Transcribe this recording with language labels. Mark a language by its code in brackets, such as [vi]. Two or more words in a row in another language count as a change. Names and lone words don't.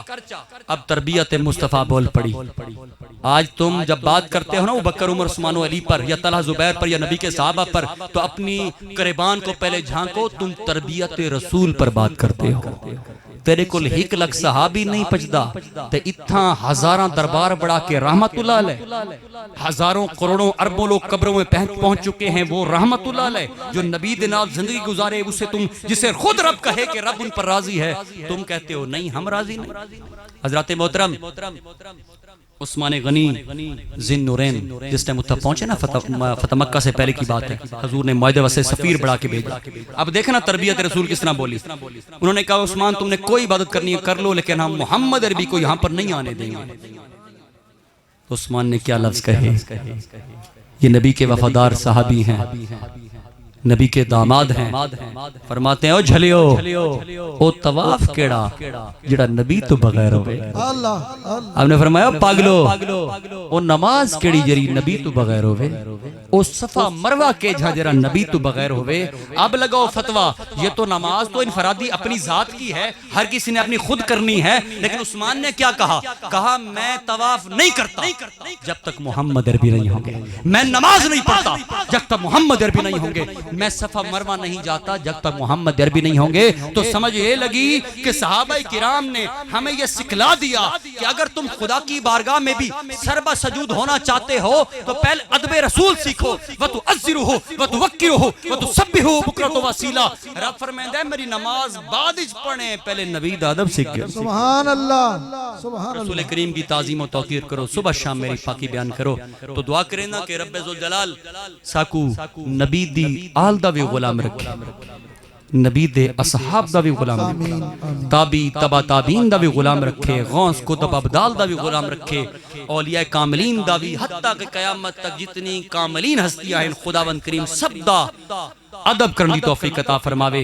[ur] اب تربیت مصطفیٰ بول پڑی. آج تم جب بات کرتے ہو نا ابو بکر عمر عثمان و علی پر یا طلحہ زبیر پر یا نبی کے صحابہ پر تو اپنی گریبان کو پہلے جھانکو، تم تربیت رسول پر بات کرتے ہو. [pa] تیرے کل ہک لک صحابی نہیں پچدا تے اتھاں ہزاراں دربار بڑھا کے [ur] رحمت اللہ علیہ، ہزاروں کروڑوں اربوں لوگ قبروں میں پہنچ چکے ہیں، وہ رحمت اللہ علیہ جو [pa] نبی دے نال [ur] زندگی گزارے، اسے تم جسے خود رب کہے کہ رب ان پر راضی ہے، تم کہتے ہو نہیں ہم راضی نہیں. حضرات محترم عثمان غنی ذن نورین جس ٹائم اتھا پہنچے نا فتح مکہ سے پہلے کی بات ہے، حضور نے معاہدے واسطے سفیر بڑھا کے بھیجا. اب دیکھنا تربیت رسول کس طرح بولی. انہوں نے کہا عثمان تم نے کوئی عبادت کرنی ہے کر لو لیکن ہم محمد عربی کو یہاں پر نہیں آنے دیں گے. عثمان نے کیا لفظ کہے، یہ نبی کے وفادار صحابی ہیں، نبی کے داماد ہیں. فرماتے ہیں [pa] او جھلیو او طواف کیڑا جڑا نبی تو بغیر ہوئے. [ur] آپ نے فرمایا [pa] پاگلو او نماز کیڑی جری نبی تو بغیر ہوئے، او صفا مروہ کے جھاجرا نبی تو بغیر ہوئے. [ur] اب لگاؤ فتوہ، یہ تو نماز تو انفرادی اپنی ذات کی ہے، ہر کسی نے اپنی خود کرنی ہے، لیکن عثمان نے کیا کہا، کہا میں طواف نہیں کرتا جب تک محمد عربی نہیں ہوں گے، میں نماز نہیں پڑھتا جب تک محمد عربی نہیں ہوں گے، میں صفا مروہ نہیں جاتا جب تک محمد عربی نہیں ہوں گے. تو سمجھ یہ لگی کہ صحابہ کرام نے ہمیں یہ سکھلا دیا کہ اگر تم خدا کی بارگاہ میں بھی سربہ سجود ہونا چاہتے ہو تو پہلے ادب رسول سیکھو، [ar] وَتُعَزِّرُهُ وَتُوَقِّرُهُ وَتُسَبِّحُهُ بُكْرَةً وَأَصِيلًا. [pa] رب فرمائے میری نماز بعد وچ پڑھیں، پہلے نبی دا ادب سیکھ گئے. [ar] سبحان اللہ سبحان اللہ. [ur] رسول کریم کی تعظیم و توقیر کرو، صبح شام میری پاکی بیان کرو. [pa] تو دعا کریں نا کہ رب ذوالجلال ساکو نبی دی آل دا بھی غلام رکھے، نبی دے اصحاب دا بھی غلام رکھے، تابی تبا تابین دا بھی غلام رکھے، غوث کتب ابدال دا بھی غلام رکھے، اولیاء کاملین دا بھی، [ur] حتیٰ کہ قیامت تک جتنی کاملین ہستیاں ہیں [pa] خداوند کریم سب دا ادب کرنے توفیق عطا فرماوے.